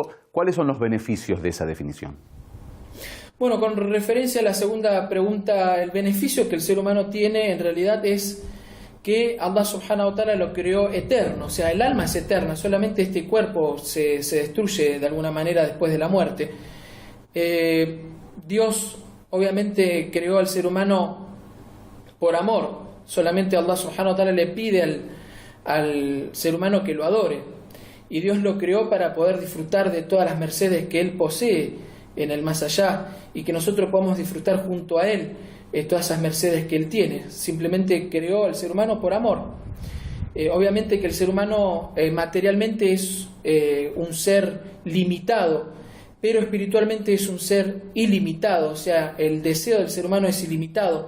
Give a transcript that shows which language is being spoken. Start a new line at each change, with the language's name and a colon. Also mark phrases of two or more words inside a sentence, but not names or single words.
Spanish: ¿Cuáles son los beneficios de esa definición? Bueno, con referencia a la segunda pregunta, el beneficio que el ser humano tiene en realidad es que
Arabic: الله سبحانه وتعالى
Spanish: lo creó eterno, o sea, el alma es eterna, solamente este cuerpo se destruye de alguna manera después de la muerte. Dios obviamente creó al ser humano por amor, solamente
Arabic: الله سبحانه وتعالى
Spanish: le pide al ser humano que lo adore, y Dios lo creó para poder disfrutar de todas las mercedes que Él posee en el más allá, y que nosotros podamos disfrutar junto a Él todas esas mercedes que Él tiene. Simplemente creó al ser humano por amor. Obviamente que el ser humano materialmente es un ser limitado, pero espiritualmente es un ser ilimitado, o sea, el deseo del ser humano es ilimitado.